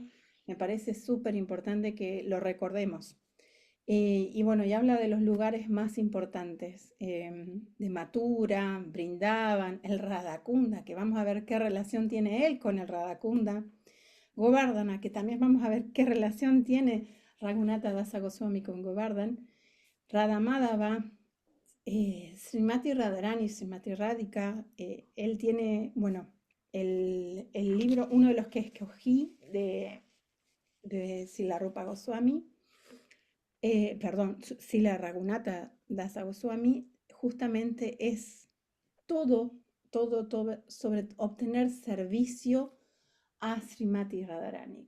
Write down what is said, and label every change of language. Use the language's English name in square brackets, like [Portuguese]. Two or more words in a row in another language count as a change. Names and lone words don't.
[Spanish] Me parece súper importante que lo recordemos. Y bueno, y habla de los lugares más importantes, de Mathura, Brindavan, el Radhakunda, que vamos a ver qué relación tiene él con el Radhakunda, Govardhana, que también vamos a ver qué relación tiene Raghunatha Dasa Goswami con Govardhan, Radha Madhava, Srimati Radharani, Srimati Radhika, él tiene, bueno, el libro, uno de los que escogí de Srila Rupa Goswami, perdón, Srila Raghunatha Dasa Goswami, justamente es todo, todo sobre obtener servicio a Srimati Radharani.